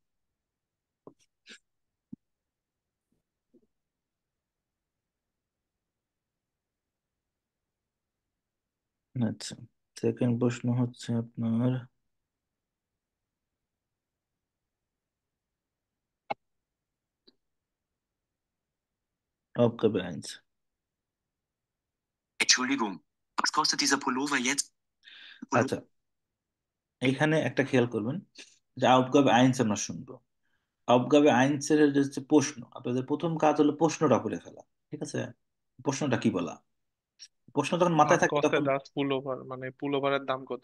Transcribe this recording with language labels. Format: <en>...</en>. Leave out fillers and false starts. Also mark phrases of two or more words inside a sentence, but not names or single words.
<bn>আচ্ছা, সেকেন্ড প্রশ্ন হচ্ছে আপনার</bn> <de>Aufgabe eins. Entschuldigung, was kostet dieser Pullover jetzt?</de> <bn>আচ্ছা, এখানে একটা খেয়াল করবেন যে</bn> <de>Aufgabe eins</de> <bn>আমরা শুনবো।</bn> <de>Aufgabe eins</de> <bn>যে হচ্ছে প্রশ্ন, আপনাদের প্রথম কাজ হলো প্রশ্নটা করে ফেলা, ঠিক আছে। প্রশ্নটা কি বলা, প্রশ্ন যখন মাথায় ওয়াট থাকবে কস্ট তখন।</bn> <de>das Pullover,</de> <bn>মানে পুলোভারের দাম কত?</bn>